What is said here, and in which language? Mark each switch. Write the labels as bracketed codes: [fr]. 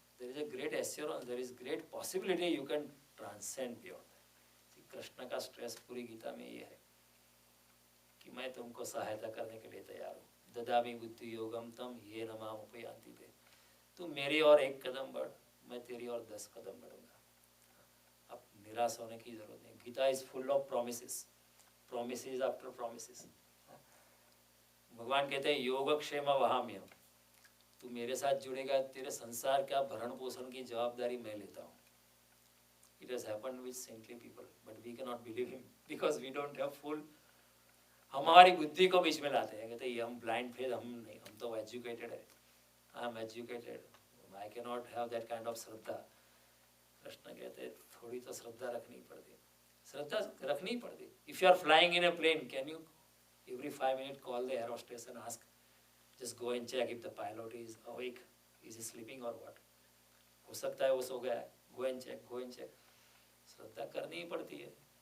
[en] There is a great assurance, there is great possibility you can transcend beyond that. [hi] Krishna का stress पूरी गीता में ये है कि मैं तुमको सहायता करने के लिए तैयार हूँ। [sa] ददामि बुद्धि योगम तम ये न माम उपयान्ति ते। [hi] तू मेरी और 1 कदम बढ़, मैं तेरी और 10 कदम बढ़ूंगा। अब निराश होने की जरूरत नहीं। [en] Gita is full of promises, promises after promises. [hi] भगवान कहते हैं [sa] योगक्षेम वहाम्यहम्, [hi] तू मेरे साथ जुड़ेगा, तेरे संसार का भरण पोषण की जवाबदारी मैं लेता हूँ। [en] It has happened with saintly people, but we cannot believe him because we don't have full। [hi] हम हमारी बुद्धि को बीच में लाते हैं, कहते हैं हम ब्लाइंड फेथ, हम नहीं, हम तो एजुकेटेड है, [en] I am educated, I can not have that kind of [hi] श्रद्धा। कृष्ण कहते हैं थोड़ी तो श्रद्धा रखनी पड़ती, श्रद्धा रखनी पड़ती। [en] If you are flying in a plane, can you every 5 minutes call the air hostess and ask, just go and check if the pilot is awake, is he sleeping or what? [hi] हो सकता है वो सो गया है, [en] go and check, go and check। [hi] श्रद्धा करनी ही पड़ती है।